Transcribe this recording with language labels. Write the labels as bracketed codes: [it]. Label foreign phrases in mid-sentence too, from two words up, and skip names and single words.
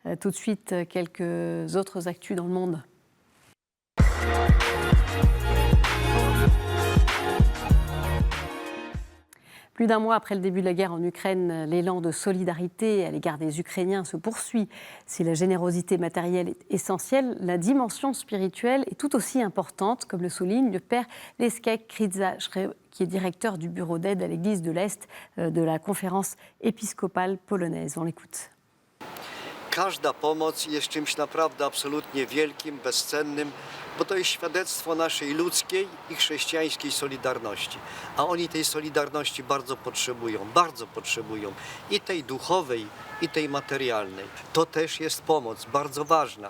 [fr] Tout de suite, quelques autres actus dans le monde. Plus d'un mois après le début de la guerre en Ukraine, l'élan de solidarité à l'égard des Ukrainiens se poursuit. Si la générosité matérielle est essentielle, la dimension spirituelle est tout aussi importante, comme le souligne le père Leszek Krzyzak, qui est directeur du bureau d'aide à l'Église de l'Est de la conférence épiscopale polonaise. On l'écoute. [pl] Każda pomoc jest czymś naprawdę absolutnie wielkim, bezcennym, bo to jest świadectwo naszej ludzkiej i chrześcijańskiej solidarności. A oni tej solidarności bardzo potrzebują. I tej duchowej, i tej materialnej. To też jest pomoc, bardzo ważna.